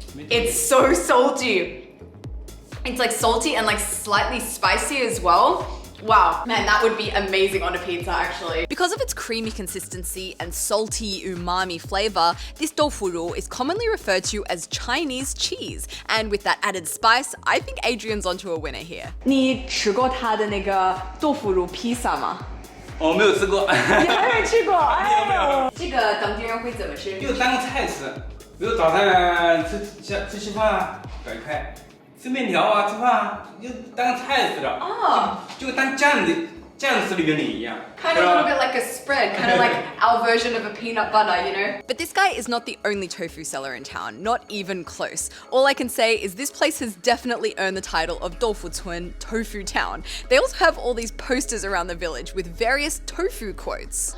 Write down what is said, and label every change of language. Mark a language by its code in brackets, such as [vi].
[en] It's so salty. It's like salty and like slightly spicy as well. Wow, man, that would be amazing on a pizza actually. Because of its creamy consistency and salty umami flavor, this tofu is commonly referred to as Chinese cheese. And with that added spice, I think Adrien's onto a winner here. [zh] 你吃过他的那个豆腐乳披萨吗？我没有吃过。你还没吃过？没有。这个当地人会怎么吃？就当个菜吃，比如早上吃稀饭啊，搞一块；吃面条啊，吃饭啊，就当个菜吃的。哦。就当酱吃的原理一样。 [en] Kind of a little bit like a spread, kind of like our version of a peanut butter, you know? But this guy is not the only tofu seller in town, not even close. All I can say is this place has definitely earned the title of Dofutun, Tofu Town. They also have all these posters around the village with various tofu quotes.